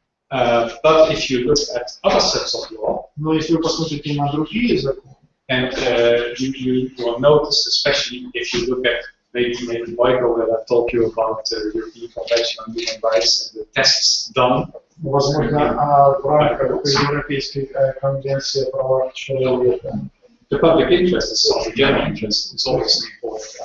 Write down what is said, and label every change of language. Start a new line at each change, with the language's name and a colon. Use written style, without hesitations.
English: but if you look at other sets of law,
Russian: Но если вы посмотрите на другие законы,
English: and you will notice, especially if you look at maybe Michael that I've told you about the European Convention on Human Rights and the tests done.
Russian: возможно, в рамках Европейской конвенции о правах человека,
English: The public interest itself, the general interest, is always important.